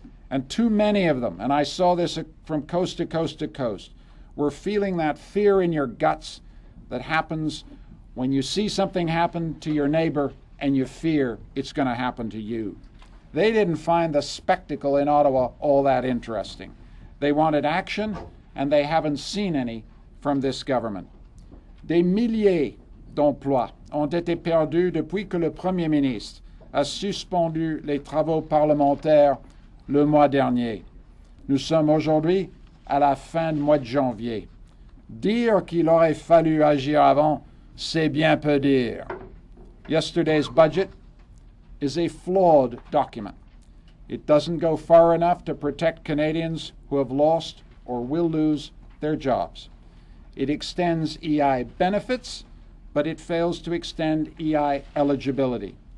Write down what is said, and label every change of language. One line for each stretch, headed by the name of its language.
English: And too many of them, and I saw this from coast to coast to coast, were feeling that fear in your guts that happens when you see something happen to your neighbor and you fear it's going to happen to you. They didn't find the spectacle in Ottawa all that interesting. They wanted action, and they haven't seen any from this government.
French: Des milliers d'emplois ont été perdus depuis que le Premier ministre a suspendu les travaux parlementaires le mois dernier. Nous sommes aujourd'hui à la fin du mois de janvier. Dire qu'il aurait fallu agir avant, c'est bien peu dire.
English: Yesterday's budget is a flawed document. It doesn't go far enough to protect Canadians who have lost or will lose their jobs. It extends EI benefits, but it fails to extend EI eligibility.